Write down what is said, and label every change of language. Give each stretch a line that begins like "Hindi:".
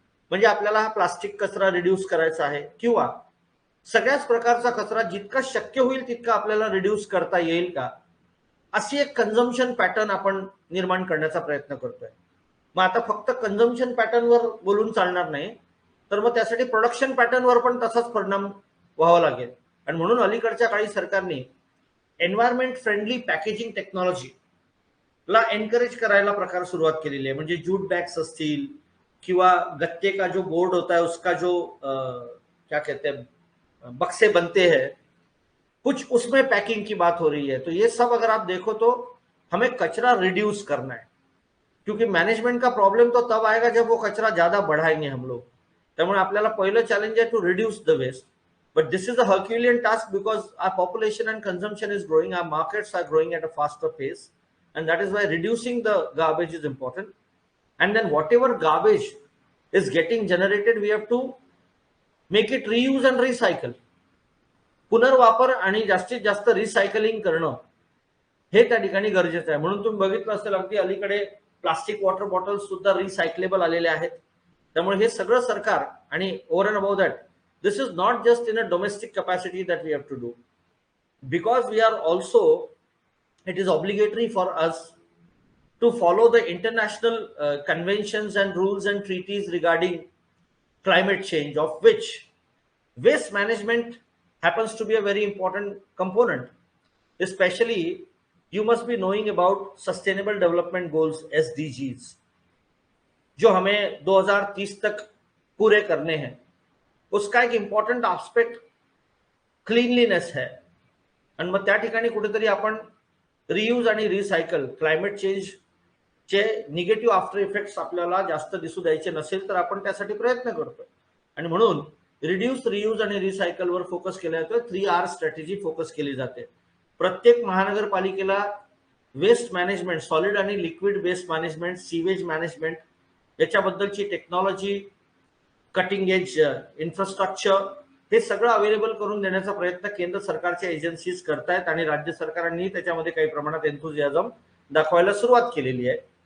Marathi: म्हणजे आपल्याला हा प्लास्टिक कचरा रिड्यूस करायचा आहे, किंवा सगळ्याच प्रकारचा कचरा जितका शक्य होईल तितका आपल्याला रिड्यूस करता येईल का, अशी एक कन्झम्पशन पॅटर्न आपण निर्माण करण्याचा प्रयत्न करतोय. मग आता फक्त कन्झम्पशन पॅटर्नवर बोलून चालणार नाही, तर मग त्यासाठी प्रोडक्शन पॅटर्नवर पण तसाच परिणाम व्हावा लागेल. आणि म्हणून अलीकडच्या काळी सरकारने एन्व्हायरमेंट फ्रेंडली पॅकेजिंग टेक्नॉलॉजीला एनकरेज करायला प्रकार सुरुवात केलेली आहे.
Hindi: म्हणजे जूट बॅग्स असतील, किंवा गत्ते का जो बोर्ड होता है उसका जो क्या कहते हैं बक्से बनते हैं, कुछ उसमें पैकिंग की बात हो रही है. तो ये सब अगर आप देखो तो हमें कचरा रिड्यूस करना है, क्योंकि मैनेजमेंट का प्रॉब्लम तो तब आएगा जब वो कचरा ज्यादा बढ़ाएंगे हम लोग.
Marathi: त्यामुळे आपल्याला पहिलं चॅलेंज आहे
English: To reduce the waste. But this is a herculean task because our population and consumption is growing, our markets are growing at a faster pace, and that is why reducing the garbage is important. And then whatever garbage is getting generated, we have to make it reuse and recycle.
Marathi: पुनर्वापर आणि जास्तीत जास्त recycling करणं हे त्या ठिकाणी गरजेचं आहे. म्हणून तुम्ही बघितलं असेल अगदी अलीकडे प्लास्टिक वॉटर बॉटल्स सुद्धा रिसायकलेबल आलेले आहेत. त्यामुळे हे सगळं सरकार, आणि
English: Over and about that, this is not just in a domestic capacity that we have to do, because we are also, it is obligatory for us to follow the international conventions and rules and treaties regarding climate change, of which waste management happens to be a very important component. Especially you must be knowing about sustainable development goals, SDGs,
Hindi: जो हमें 2030 तक पूरे करने हैं. उसका एक important aspect cleanliness है.
Marathi: आणि मग त्या ठिकाणी कुठेतरी आपण रियूज आणि recycle, climate चेंजचे negative after effects आपल्याला जास्त दिसू द्यायचे नसेल तर आपण त्यासाठी प्रयत्न करतोय. आणि म्हणून रिड्यूस, रियूज आणि रिसायकलवर फोकस केला जातोय. 3 R स्ट्रॅटेजी फोकस केली जाते. प्रत्येक महानगरपालिकेला वेस्ट मॅनेजमेंट, सॉलिड आणि liquid waste management, sewage management याच्याबद्दलची technology, cutting edge infrastructure हे सगळं अवेलेबल करून देण्याचा प्रयत्न केंद्र सरकारच्या एजन्सीज करतायत, आणि राज्य सरकारांनी त्याच्यामध्ये काही प्रमाणात एन्थुझियाझम दाखवायला सुरुवात केलेली आहे.